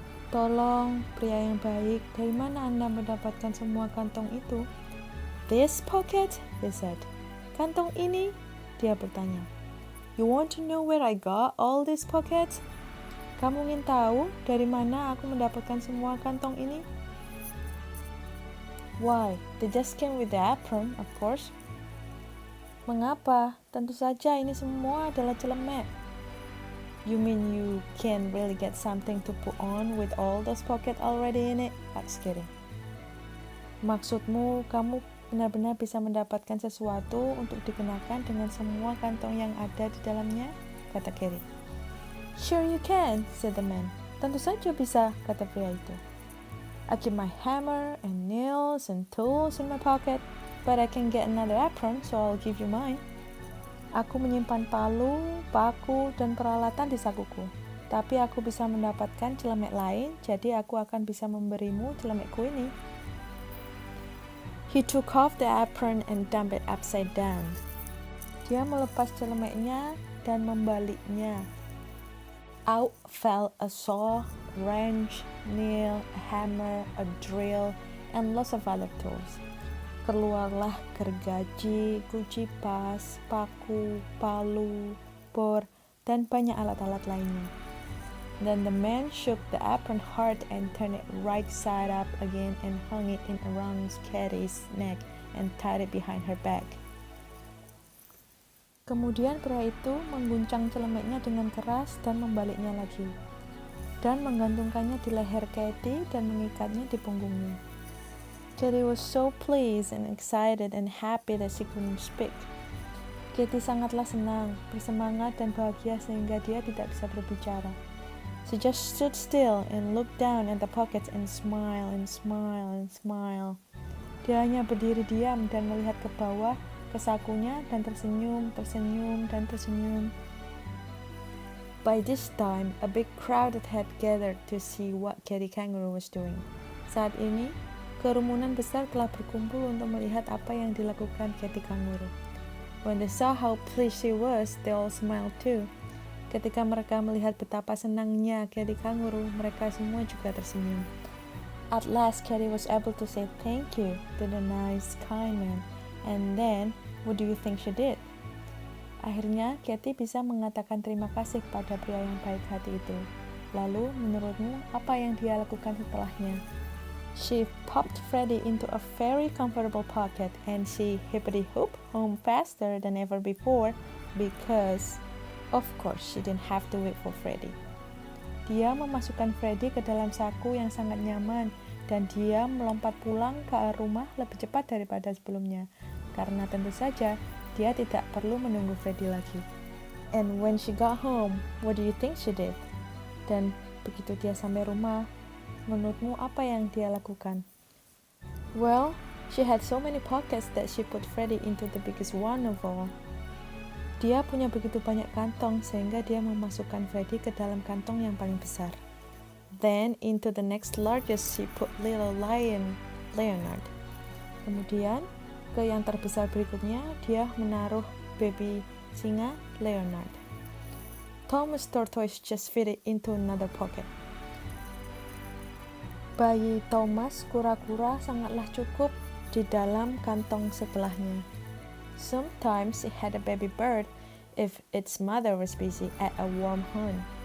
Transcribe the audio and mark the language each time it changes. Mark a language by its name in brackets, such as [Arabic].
[Indonesian] Tolong, pria yang baik, dari mana Anda mendapatkan semua kantong itu? [English] This pocket? He said. [Indonesian] Kantong ini? Dia bertanya. [English] You want to know where I got all these pockets? [Indonesian] Kamu ingin tahu dari mana aku mendapatkan semua kantong ini? [English] Why? They just came with the apron, of course. [Indonesian] Mengapa? Tentu saja ini semua adalah celemek. [English] You mean you can really get something to put on with all those pockets already in it? Asked Kitty. [Indonesian] Maksudmu kamu benar-benar bisa mendapatkan sesuatu untuk dikenakan dengan semua kantong yang ada di dalamnya? Kata Kitty. [English] Sure you can, said the man. [Indonesian] Tentu saja bisa, kata pria itu. [English] I keep my hammer and nails and tools in my pocket, but I can get another apron, so I'll give you mine. [Indonesian] Aku menyimpan palu, paku, dan peralatan di sakuku. Tapi aku bisa mendapatkan celemek lain, jadi aku akan bisa memberimu celemekku ini. [English] He took off the apron and dumped it upside down. [Indonesian] Dia melepas celemeknya dan membaliknya. [English] Out fell a saw, wrench, nail, a hammer, a drill, and lots of other tools. [Indonesian] Keluarlah gergaji, kunci pas, paku, palu, bor, dan banyak alat-alat lainnya. [English] Then the man shook the apron hard and turned it right side up again and hung it in around Kitty's neck and tied it behind her back. [Indonesian] Kemudian pria itu mengguncang celemeknya dengan keras dan membaliknya lagi, dan menggantungkannya di leher Kitty dan mengikatnya di punggungnya. [English] Kitty was so pleased and excited and happy that she couldn't speak. [Indonesian] Kitty sangatlah senang, bersemangat dan bahagia sehingga dia tidak bisa berbicara. [English] She just stood still and looked down at the pockets and smiled and smiled and smiled. [Indonesian] Dia hanya berdiri diam dan melihat ke bawah, ke sakunya, dan tersenyum, tersenyum, dan tersenyum. [English] By this time, a big crowd had gathered to see what Kitty Kangaroo was doing. [Indonesian] Saat ini, kerumunan besar telah berkumpul untuk melihat apa yang dilakukan Kitty Kangaroo. [English] When they saw how pleased she was, they all smiled too. [Indonesian] Ketika mereka melihat betapa senangnya Kitty Kangaroo, mereka semua juga tersenyum. [English] At last, Kitty was able to say thank you to the nice, kind man. And then, what do you think she did? [Indonesian] Akhirnya, Kitty bisa mengatakan terima kasih kepada pria yang baik hati itu. Lalu, menurutmu, apa yang dia lakukan setelahnya? [English] She popped Freddy into a very comfortable pocket and she hippity-hooped home faster than ever before because, of course, she didn't have to wait for Freddy. [Indonesian] Dia memasukkan Freddy ke dalam saku yang sangat nyaman dan dia melompat pulang ke rumah lebih cepat daripada sebelumnya. Karena tentu saja, dia tidak perlu menunggu Freddy lagi. [English] And when she got home, what do you think she did? [Indonesian] Dan begitu dia sampai rumah, menurutmu apa yang dia lakukan? [English] Well, she had so many pockets that she put Freddy into the biggest one of all. [Indonesian] Dia punya begitu banyak kantong sehingga dia memasukkan Freddy ke dalam kantong yang paling besar. [English] Then into the next largest she put little lion, Leonard. [Indonesian] Kemudian ke yang terbesar berikutnya, dia menaruh baby singa Leonard. [English] Thomas Tortoise just fit it into another pocket. [Indonesian] Bayi Thomas kura-kura sangatlah cukup di dalam kantong sebelahnya. [English] Sometimes it had a baby bird if its mother was busy at a warm hunt.